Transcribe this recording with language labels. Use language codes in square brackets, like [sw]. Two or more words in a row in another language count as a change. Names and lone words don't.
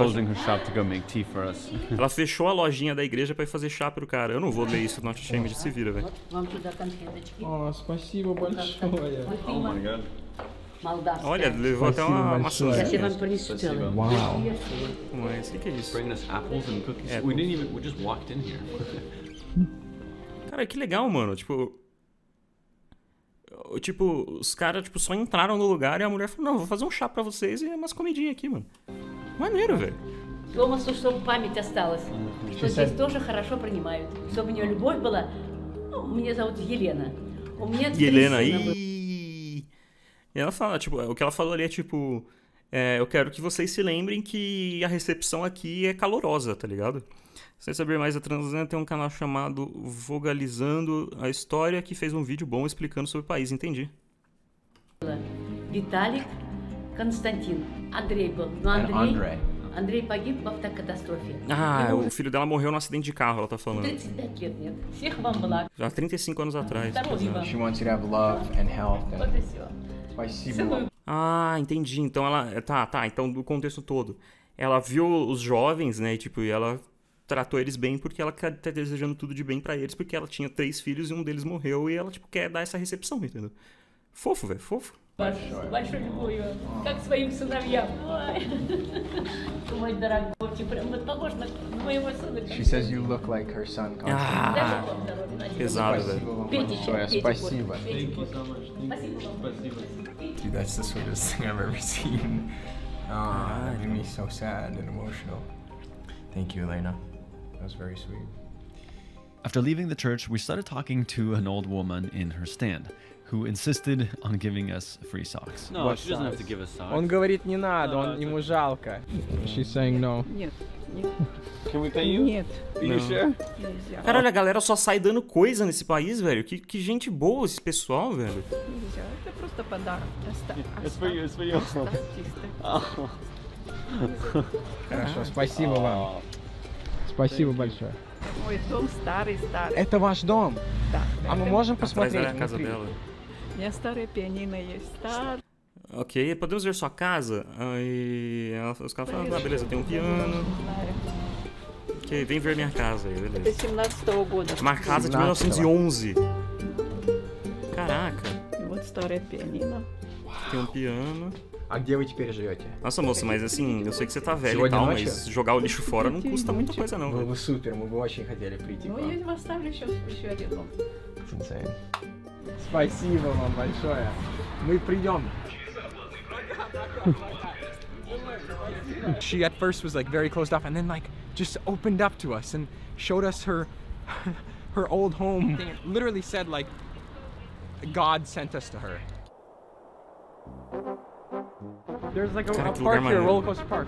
[en] Closing her shop to go make tea for us. [pt] Ela fechou a lojinha da igreja pra ir fazer chá pro cara. Eu não vou ler isso, [en] not shame, [pt] se vira, velho. [ru] Oh, спасибо большое. [en] Oh my god. [pt] Olha, levou até uma maçãzinha. [en] Wow. [pt] Mas o que é isso? [en] Bringing us apples and cookies. Apples. We just walked in here. [pt] Cara, que legal, mano. Tipo, os caras só entraram no lugar e a mulher falou, não, vou fazer um chá pra vocês e umas comidinhas aqui, mano. Maneiro, velho. [ru] Томасу, чтобы память осталась, что здесь тоже хорошо принимают, чтобы у нее любовь была. Ну, меня зовут Елена. У меня [pt] Helena, e ela fala, tipo, o que ela falou ali é tipo, eu quero que vocês se lembrem que a recepção aqui é calorosa, tá ligado? Sem saber mais, a Transânia tem um canal chamado Vogalizando a História, que fez um vídeo bom explicando sobre o país, entendi. [ru] Виталик, Константин, Андрей был. Но Андрей погиб в автокатастрофе. [pt] Ah, o filho dela morreu num acidente de carro, ela tá falando. [ru] 35 лет нет. Всех вам благ. [pt] Já 35 anos atrás. [ru] Здоровья вам. [en] She wants you to have love and health. [ru] Вот и все. Спасибо. [pt] Ah, entendi. Então ela... Tá. Então, do contexto todo. Ela viu os jovens, né? E ela tratou eles bem porque ela tá desejando tudo de bem pra eles, porque ela tinha 3 filhos e um deles morreu e ela, quer dar essa recepção, entendeu? Fofo, velho, fofo. [ru] Большой любовью, как своим сыновьям. Мой дорогой, прям похож на моего сына. [en] She says you look like her son. [pt] Ah, pesado, velho. [ru] Спасибо. Спасибо. [en] Dude, that's the sweetest thing I've ever seen. That made me so sad and emotional. Thank you, Elena. That was very sweet. After leaving the church, we started talking to an old woman in her stand, who insisted on giving us free socks. No, she doesn't have to give us socks. [ru] Он говорит, не надо, ему жалко. [en] She's saying no. [ru] Нет. [en] Can we pay you? [ru] Нет. [en] Are you sure? [ru] Нельзя. [pt] Cara, olha, a galera só sai dando coisa nesse país, velho. Que gente boa esse pessoal, velho. [ru] Нельзя. Это просто подарок. [en] It's for you, it's for you. [ru] Хорошо, спасибо вам. Спасибо большое. Мой дом старый. Это ваш дом? Да. А мы можем [pt] Atrás [ru] посмотреть [pt] era a casa [ru] внутри? [pt] dela. [ru] У меня старая пианино есть. Старая. [pt] Ok, podemos ver sua casa? Aí os caras falam, ah, beleza, tem um piano. Ok, vem ver minha casa aí, [ru] Это [pt] beleza. [ru] 17-го года. [pt] Uma casa de 1911. Caraca, [ru] И вот старая пианино. [pt] tem um piano. [ru] А где вы теперь живете? [pt] Nossa, moça, mas assim, eu sei que você tá velho e [ru] Сегодня [pt] tal, [ru] ночью? [pt] mas jogar o lixo fora não custa muita coisa não, [ru] Было [pt] velho. [ru] бы супер, мы бы очень хотели прийти к Ну, вам. я поставлю еще один дом. [en] It's insane. [ru] Спасибо вам большое. Мы придем. [en] She at first was like very closed off and then like just opened up to us and showed us her old home. It literally said like God sent us to her. There's like a park here, a roller coaster park.